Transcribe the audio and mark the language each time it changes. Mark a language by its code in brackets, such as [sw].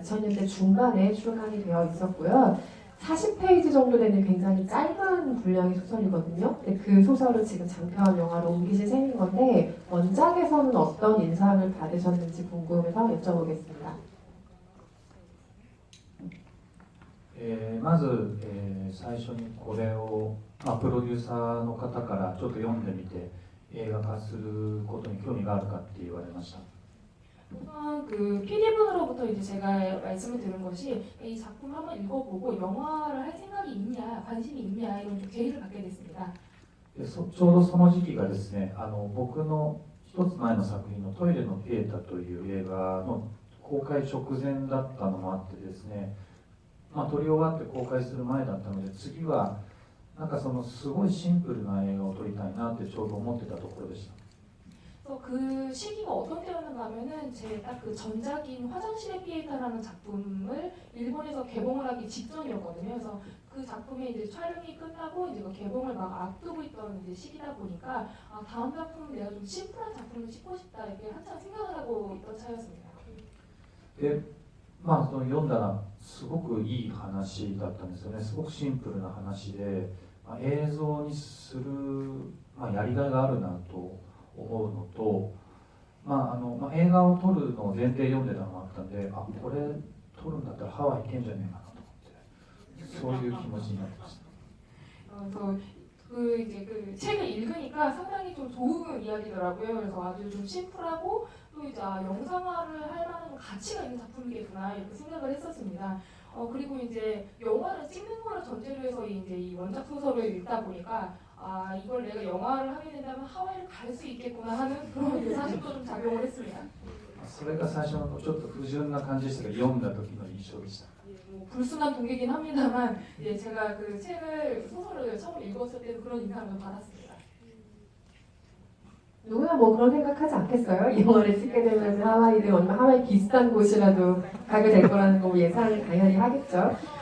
[ko] 2000년대 중반에 출간이 되어 있었고요. 40페이지 정도 되는 굉장히 짧은 분량의 소설이거든요. 근데 그 소설을 지금 장편 영화로 옮기신 셈인 건데 원작에서는 어떤 인상을 받으셨는지 궁금해서 여쭤보겠습니다. [ja] まず、最初にこれを、プロデューサーの方からちょっと読んでみて映画化することに興味があるかって言われました。 [ko] 우선 그 PD분으로부터 이제 제가 말씀을 들은 것이 이 작품 한번 읽어보고 영화를 할 생각이 있냐, 관심이 있냐 이런 좀 제의를 받게 됐습니다. [ja] でちょうどその時期がですね、僕の一つ前の作品の「トイレのピエタ」という映画の公開直前だったのもあってですね、撮り終わって公開する前だったので、次はなんかそのすごいシンプルな映画を撮りたいなってちょうど思ってたところでした。 [ko] 그래서 그 시기가 어떤 때였는가 하면은 제 딱 그 전작인 화장실의 피에타라는 작품을 일본에서 개봉을 하기 직전이었거든요. 그래서 그 작품이 이제 촬영이 끝나고 이제 그 개봉을 막 앞두고 있던 이제 시기다 보니까 다음 작품은 내가 좀 심플한 작품을 찍고 싶다 이렇게 한참 생각을 하고 있던 차였습니다. [ja] でその読んだらすごくいい話だったんですよね。すごくシンプルな話で、映像にする、やりがいがあるなと思うのと、映画を撮るのを前提読んでたのもあったんで、これ撮るんだったらハワイ行けんじゃねえかなと思って、そういう気持ちになってました。 [ko] 그래서 그 이제 그 책을 읽으니까 상당히 좀 좋은 이야기더라고요. 그래서 아주 좀 심플하고 또 이제 영상화를 할 만한 가치가 있는 작품이겠구나 이렇게 생각을 했었습니다. 그리고 이제 영화를 찍는 거를 전제로 해서 이제 이 원작 소설을 읽다 보니까 이걸 내가 영화를 하게 된다면 하와이를 갈 수 있겠구나 하는 그런 이제 사실도 좀 작용을 했습니다. [ja] それが最初のちょっと不純な感じでしたが、読んだ時の印象でした。 [ko] 뭐 불순한 동기긴 합니다만 제가 그 책을 소설을 처음 읽었을 때도 그런 인상을 받았습니다. 누구나 뭐 그런 생각하지 않겠어요? 이 영화를 찍게 되면 하와이든 아니면 하와이 비슷한 곳이라도 가게 될 거라는 거 예상을 당연히 하겠죠.